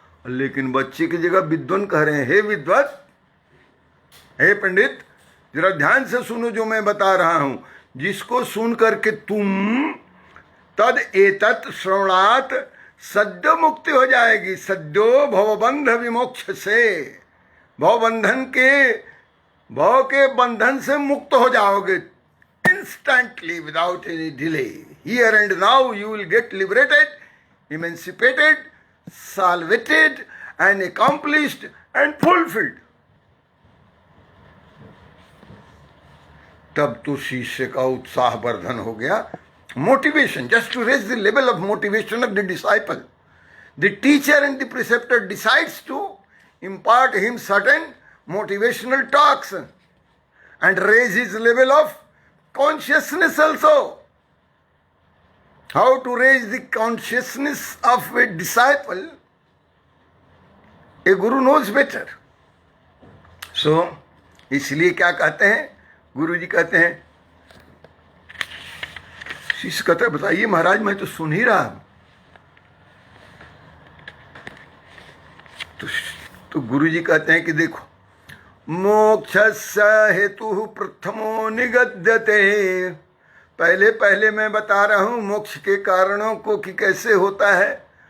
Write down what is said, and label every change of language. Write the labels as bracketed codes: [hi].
[hi] लेकिन बच्चे की जगह विद्वन कह रहे हैं, हे विद्वत, हे पंडित, जरा ध्यान से सुनो जो मैं बता रहा हूं, जिसको सुन करके तुम [sa] तद एतत् श्रवणात् सद्यो [hi] मुक्ति हो जाएगी। सद्यो भवबंध विमोक्ष से, भवबंधन के भव के बंधन से मुक्त हो जाओगे [en] instantly without any delay. Here and now you will get liberated, emancipated, salvated and accomplished and fulfilled. [hi] तब तो शिष्य का उत्साह वर्धन हो गया। [en] Motivation, just to raise the level of motivation of the disciple. The teacher and the preceptor decides to impart him certain motivational talks and raise his level of consciousness also. How to raise the consciousness of a disciple, a guru knows better. [hi] So, इसलिए क्या कहते हैं गुरु जी, कहते हैं, शिष्य कहते हैं बताइए महाराज मैं तो सुन ही रहा हूं। तो गुरु जी कहते हैं कि देखो, [sa] मोक्षस्य हेतु प्रथमो निगद्यते, [hi] पहले पहले मैं बता रहा हूं मोक्ष के कारणों को कि कैसे होता है।